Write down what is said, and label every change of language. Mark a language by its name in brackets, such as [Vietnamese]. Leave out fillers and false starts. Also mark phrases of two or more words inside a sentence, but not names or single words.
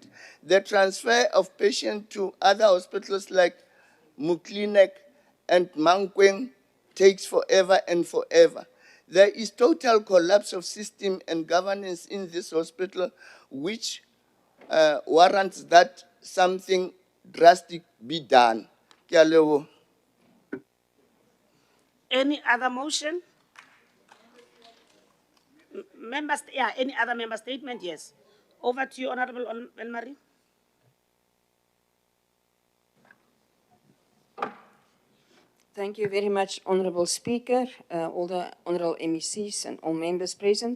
[English] The transfer of patients to other hospitals like Muklinek and Mankweng takes forever and forever. There is total collapse of system and governance in this hospital, which warrants that something drastic be done. [Southern Sotho] Ke a leboha. [English] Any other motion? Members, yeah, any other member statement? Yes. Over to you, Honorable Elmarie. Thank you very much, Honourable Speaker, all the Honourable MECs and all members present.